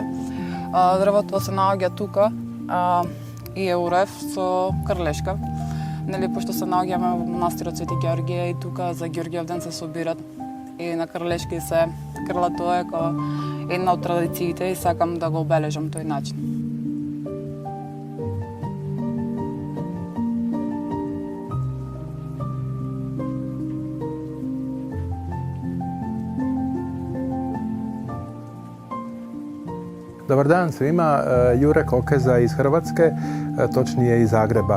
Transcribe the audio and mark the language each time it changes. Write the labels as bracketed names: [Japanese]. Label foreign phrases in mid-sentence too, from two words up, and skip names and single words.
[Macedonian] Дрвото се наоѓа тука и е урев со крлешка. Нели, пошто се наоѓаме во манастирот Свети Ѓорѓе и тука за Ѓорѓев ден се собират и на крлешки се крла, тоа е како една од традициите и сакам да го обележам тој начин. [Croatian] Dobar dan svima, Jure Kokeza iz Hrvatske, točnije iz Zagreba.